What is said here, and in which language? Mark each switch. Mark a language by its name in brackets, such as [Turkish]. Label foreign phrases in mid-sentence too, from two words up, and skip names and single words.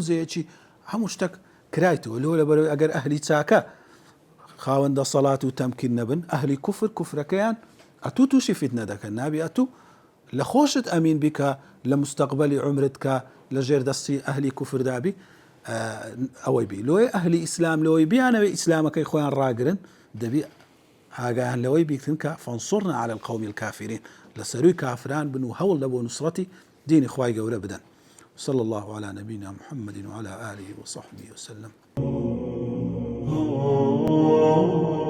[Central Kurdish] زەیەکی هەموو شتێک کرایتەوە لۆ لەبەرەوەی ئەگەر ئەهلی چاکە خاوەندە سەڵات و تەمکین نەبن ئەهلی کوفر کوفرەکەیان ئەتوو تووشی فیتنە دەکەن نابی ئەتوو لە خۆشت ئەمین بیکە لە مستەقبەلی عمرت کە لە ژێر دەستی ئەهلی کوفر دابی ئەوەی بی لۆی ئەهلی ئیسلام لەوەی بیانەوەی ئیسلامەکەی خۆیان ڕاگرن دەبی ئاگایان لەوەی بیکردن کە [Arabic] فانصرنا على القوم الكافرين [Central Kurdish] لەسەروی کافران بن و هەوڵ لە بۆ نوسڕەتی دینی خوای گەورە بدەن [Arabic] صلى الله على نبينا محمد وعلى آله وصحبه وسلم